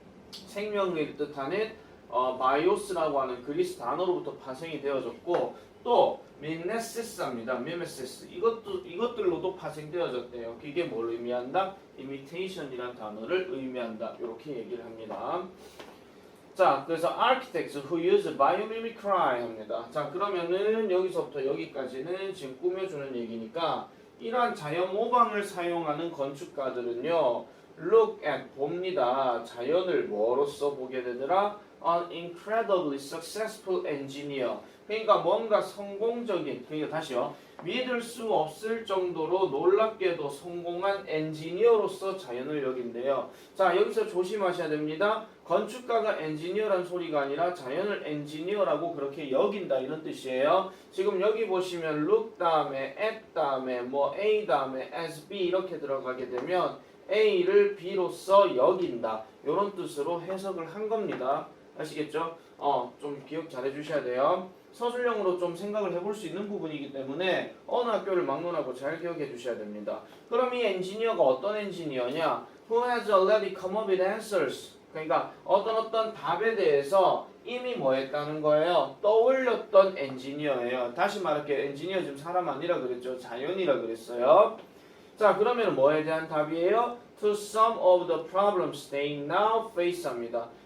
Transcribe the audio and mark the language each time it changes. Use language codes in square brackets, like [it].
[ko] 생명을 뜻하는 바이오스라고 하는 그리스 단어로부터 파생이 되어졌고 또 미메시스입니다. 미메시스 이것들로도 파생되어졌대요. 이게 뭘 의미한다? imitation이라는 단어를 의미한다. 이렇게 얘기를 합니다. 자, 그래서 [en] architects who use biomimicry [ko] 합니다. 자, 그러면은 여기서부터 여기까지는 지금 꾸며주는 얘기니까 이러한 자연 모방을 사용하는 건축가들은요, [en] look at [ko] 봅니다. 자연을 뭐로써 보게 되더라? [en] An incredibly successful engineer. [ko] 그러니까 뭔가 성공적인, 그러니까 다시요. 믿을 수 없을 정도로 놀랍게도 성공한 엔지니어로서 자연을 여긴대요. 자, 여기서 조심하셔야 됩니다. 건축가가 엔지니어란 소리가 아니라 자연을 엔지니어라고 그렇게 여긴다 이런 뜻이에요. 지금 여기 보시면 look 다음에 at 다음에 뭐 A 다음에 as B 이렇게 들어가게 되면 A를 B로서 여긴다 이런 뜻으로 해석을 한 겁니다. 아시겠죠? 좀 기억 잘 해주셔야 돼요. 서술형으로 좀 생각을 해볼 수 있는 부분이기 때문에 어느 학교를 막론하고 잘 기억해 주셔야 됩니다. 그럼 이 엔지니어가 어떤 엔지니어냐? [en] Who has already come up with answers. [ko] 그러니까 어떤 답에 대해서 이미 뭐 했다는 거예요? 떠올렸던 엔지니어예요. 다시 말할게요. 엔지니어 지금 사람 아니라 그랬죠. 자연이라 그랬어요. 자, 그러면 뭐에 대한 답이에요? [en] To some of the problems they now face [ko] 합니다.